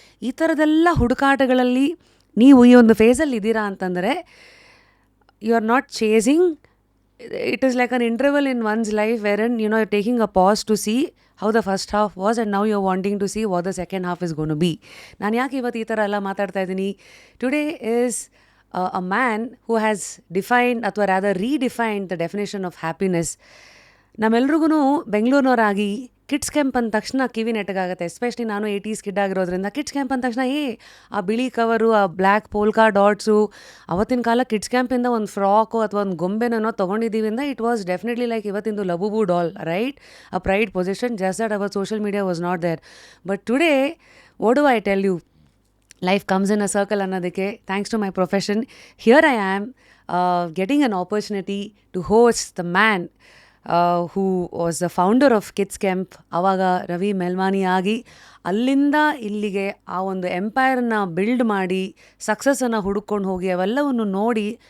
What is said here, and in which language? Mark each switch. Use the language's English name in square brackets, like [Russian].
[Kannada] ಈ ಥರದೆಲ್ಲ ಹುಡುಕಾಟಗಳಲ್ಲಿ ನೀವು ಈ ಒಂದು ಫೇಸಲ್ಲಿ ಇದ್ದೀರಾ ಅಂತಂದರೆ [English] You are not chasing. It is like an interval in one's life wherein you know you taking a pause to see how the first half was and now you are wanting to see what the second half is gone to be. [Kannada] ನಾನು ಯಾಕೆ ಇವತ್ತು ಈ ಥರ ಎಲ್ಲ ಮಾತಾಡ್ತಾ ಇದ್ದೀನಿ? [English] Today is a man who has defined ಅಥವಾ rather redefined the definition of happiness. [Kannada] ನಮ್ಮೆಲ್ರಿಗೂ ಬೆಂಗಳೂರಿನವರಾಗಿ kids camp ಅಂದ ತಕ್ಷಣ ಕಿವಿ ನೆಟ್ಟಗಾಗುತ್ತೆ. ಎಸ್ಪೆಷಲಿ ನಾನು 80s ಕಿಡ್ ಆಗಿರೋದ್ರಿಂದ ಕಿಡ್ಸ್ ಕ್ಯಾಂಪ್ ಅಂದ ತಕ್ಷಣ ಆ ಬಿಳಿ ಕವರು, ಆ ಬ್ಲ್ಯಾಕ್ ಪೋಲ್ಕಾ ಡಾಟ್ಸು. ಅವತ್ತಿನ ಕಾಲ ಕಿಡ್ಸ್ ಕ್ಯಾಂಪಿಂದ ಒಂದು ಫ್ರಾಕು ಅಥವಾ ಒಂದು ಗೊಂಬೆನೋ ತೊಗೊಂಡಿದ್ದೀವಿ ಅಂದ [English] it was definitely like [Kannada] ಇವತ್ತಿಂದು ಲಬುಬು doll, right? [English] A pride position, just that our social media was not there. But today what do I tell you? Life comes in a circle ಅನ್ನೋದಕ್ಕೆ thanks to my profession. Here I am getting an opportunity to host the man who was the founder of Kids Camp, [Kannada] ಆವಾಗ ರವಿ ಮೆಲ್ಮಾನಿ ಆಗಿ ಅಲ್ಲಿಂದ ಇಲ್ಲಿಗೆ ಆ ಒಂದು ಎಂಪೈರ್ನ build ಮಾಡಿ ಸಕ್ಸಸ್ಸನ್ನು ಹುಡುಕೊಂಡು ಹೋಗಿ ಅವೆಲ್ಲವನ್ನು ನೋಡಿ